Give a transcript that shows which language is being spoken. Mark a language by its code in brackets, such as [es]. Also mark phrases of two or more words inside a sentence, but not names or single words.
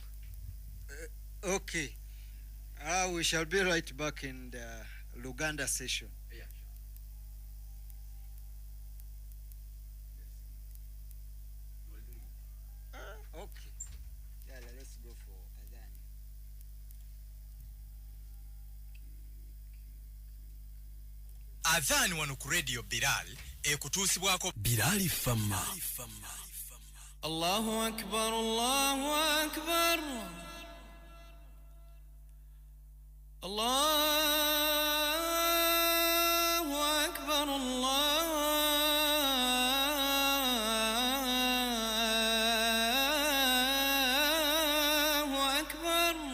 [en] Okay. We shall be right back in the Luganda session. Yeah. Okay. Yeah, let's go for Adhan. [lg] Adhan wano ku radio Bilal ekutuusibwako Bilal Fama. [ar] الله أكبر، الله أكبر. الله أكبر، الله أكبر.